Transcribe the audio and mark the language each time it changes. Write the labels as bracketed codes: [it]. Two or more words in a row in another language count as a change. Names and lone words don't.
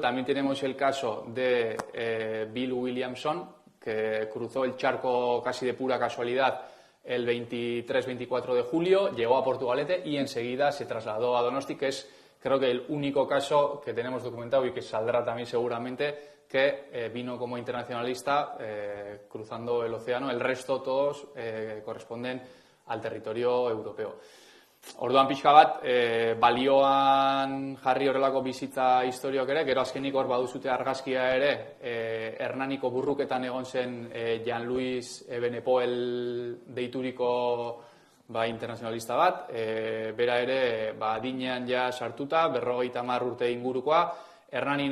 [es] También tenemos el caso de Bill Williamson, que cruzó el charco casi de pura casualidad el 23-24 de julio, llegó a Portugalete y enseguida se trasladó a Donosti, que es, creo que, el único caso que tenemos documentado y que saldrá también seguramente, que vino como internacionalista cruzando el océano. El resto todos corresponden al territorio europeo. [eu] Orduan pixka bat, balioan jarri horrelako bizitza historioak ere, gero azkenik hor baduzute argazkia ere, Hernaniko burruketan egon zen Jean-Louis Benepoel deituriko internazionalista bat, bera ere adinean ja sartuta, 50 urte ingurukoa, Hernanin